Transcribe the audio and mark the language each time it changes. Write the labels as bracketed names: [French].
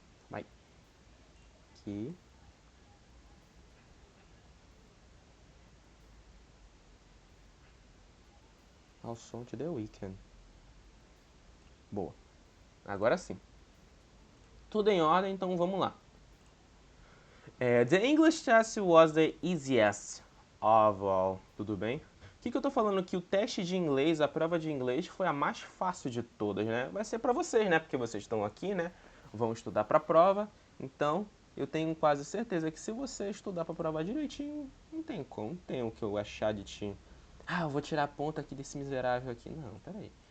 [Portuguese] Vai. Aqui. Ao som [English] to the weekend. [Portuguese] Boa. Agora sim. Tudo em ordem, então vamos lá. [English] The English test was the easiest of all. [Portuguese] Tudo bem? O que eu tô falando? Que o teste de inglês, a prova de inglês, foi a mais fácil de todas, né? Vai ser para vocês, né? Porque vocês estão aqui, né? Vão estudar para a prova. Então, eu tenho quase certeza que se você estudar para a prova direitinho, não tem como. Não tem o que eu achar de ti. Ah, eu vou tirar a ponta aqui desse miserável aqui. Não, peraí.